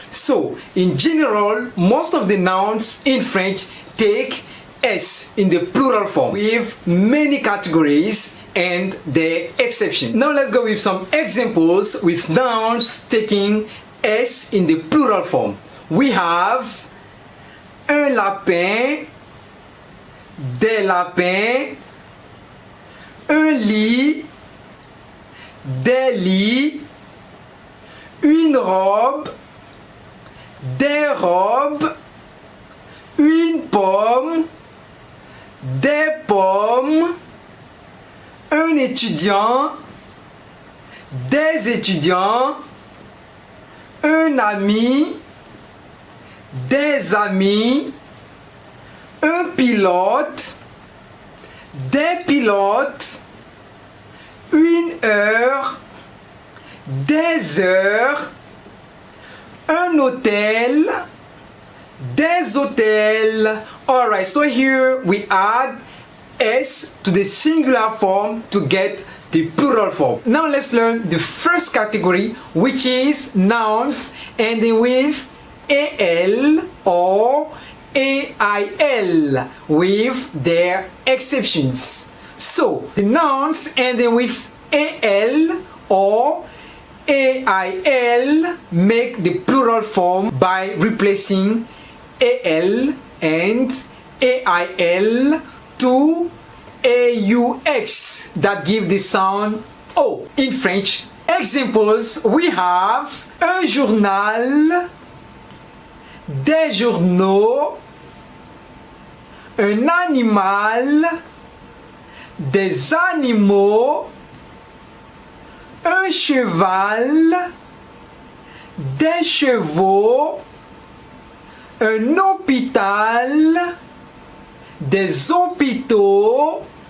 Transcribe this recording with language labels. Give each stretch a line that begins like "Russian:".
English: So, in general, most of the nouns in French take s in the plural form with many categories and their exceptions. Now let's go with some examples with nouns taking s in the plural form. We have
French: un lapin, des lapins, un lit, des lits, une robe, des robes, une pomme, des pommes, un étudiant, des étudiants, un ami, des amis, un pilote, des pilotes, une heure, des heures, un hôtel, des hôtels.
English: Alright, so here we add s to the singular form to get the plural form. Now let's learn the first category, which is nouns ending with al or AIL with their exceptions. So the nouns ending with AL or AIL make the plural form by replacing AL and AIL to AUX that give the sound O in French. Examples, we have
French: un journal, des journaux, un animal, des animaux, un cheval, des chevaux, un hôpital, des hôpitaux,